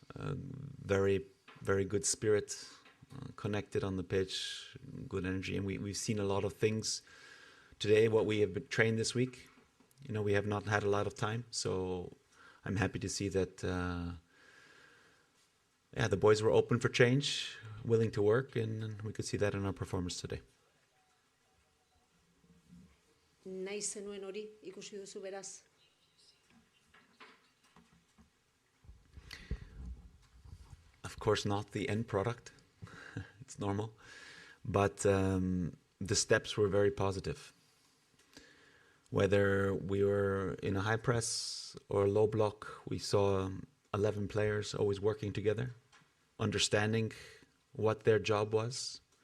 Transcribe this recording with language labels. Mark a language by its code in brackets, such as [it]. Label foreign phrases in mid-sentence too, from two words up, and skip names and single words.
[en] Very, very good spirit, connected on the pitch, good energy, and we've seen a lot of things today. What we have been trained this week, we have not had a lot of time, so I'm happy to see that. The boys were open for change, willing to work, and we could see that in our performance today. [eu] Nahi zenuen hori ikusi duzu beraz? [en] Of course, not the end product. It's normal. But the steps were very positive. Whether we were in a high press or low block, we saw 11 players always working together, understanding what their job was.